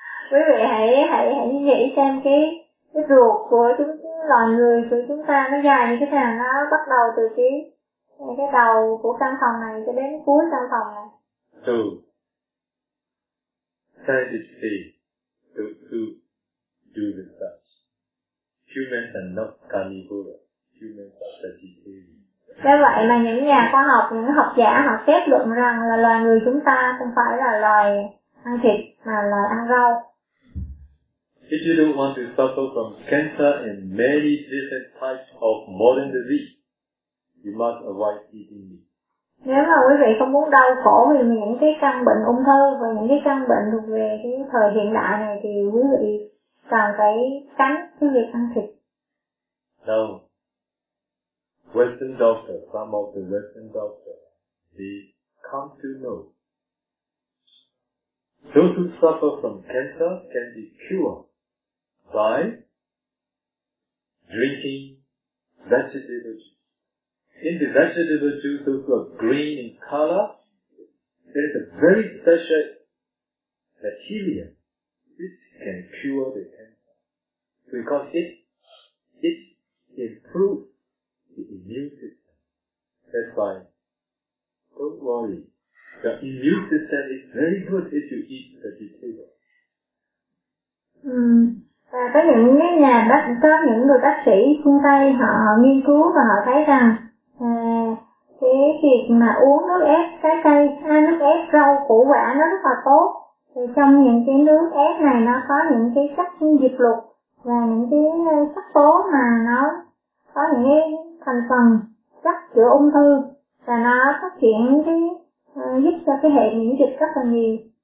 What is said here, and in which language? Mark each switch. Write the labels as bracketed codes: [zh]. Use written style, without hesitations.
[vi] Quý vị hãy nghĩ xem cái ruột của chúng loài người của chúng ta nó dài như thế nào, nó bắt đầu từ cái đầu của căn phòng này cho đến cuối căn phòng này. [en] So, scientists say to do research. Humans are not carnivores. Humans are vegetarians. [vi] Do vậy mà những nhà khoa học, những học giả họ kết luận rằng là loài người chúng ta không phải là loài ăn thịt mà loài ăn rau. [en] If you don't want to suffer from cancer and many different types of modern disease, you must avoid eating meat. [vi] Nếu mà quý vị không muốn đau khổ vì những cái căn bệnh ung thư và những cái căn bệnh thuộc về cái thời hiện đại này thì quý vị cần phải tránh cái việc ăn thịt. [en] No. Western doctor, some of the Western doctor, they come to know. Those who suffer from cancer can be cured by drinking vegetable juice. In the vegetable juice, those who are green in color, there is a very special material which can cure the cancer. Because it improves the immune system. That's why, don't worry. The immune system is very good if you eat vegetables. [vi] Và có những cái nhà bác có những người bác sĩ phương Tây họ nghiên cứu và họ thấy rằng cái việc mà uống nước ép trái cây hay nước ép rau củ quả nó rất là tốt. Thì trong những cái nước ép này nó có những cái chất diệt lục và những cái sắc tố mà nó có những cái thành phần chất chữa ung thư và nó phát triển cái giúp cho cái hệ miễn dịch rất là nhiều.